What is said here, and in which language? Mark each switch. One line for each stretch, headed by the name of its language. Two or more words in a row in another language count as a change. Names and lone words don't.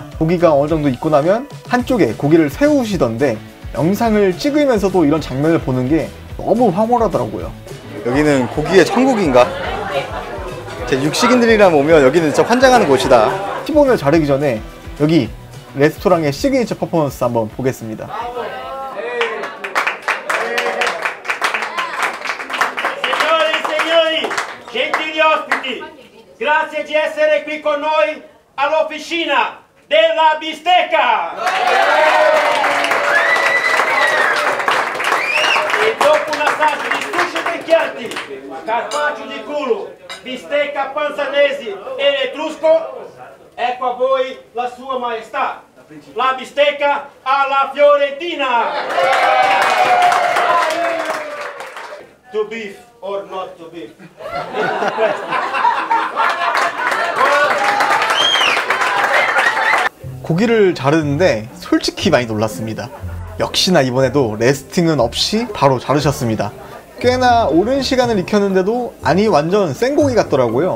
Korean: 고기가 어느 정도 익고 나면 한쪽에 고기를 세우시던데 영상을 찍으면서도 이런 장면을 보는 게 너무 황홀하더라고요. 여기는 고기의 천국인가? 육식인들이랑 오면 여기는 진짜 환장하는 곳이다. 티본을 자르기 전에 여기 레스토랑의 시그니처 퍼포먼스 한번 보겠습니다.
Italian: Signori, gentili ospiti, grazie di essere qui con noi all'officina della bistecca. E dopo un assaggio di sushi picchianti, carpaccio di culo, bistecca panzanesi e etrusco, ecco a voi la sua maestà, la bistecca alla fiorentina.
English: To beef or not to beef?
Korean: 고기를 자르는데 솔직히 많이 놀랐습니다. 역시나 이번에도 레스팅은 없이 바로 자르셨습니다. 꽤나 오랜 시간을 익혔는데도 아니 완전 생고기 같더라고요.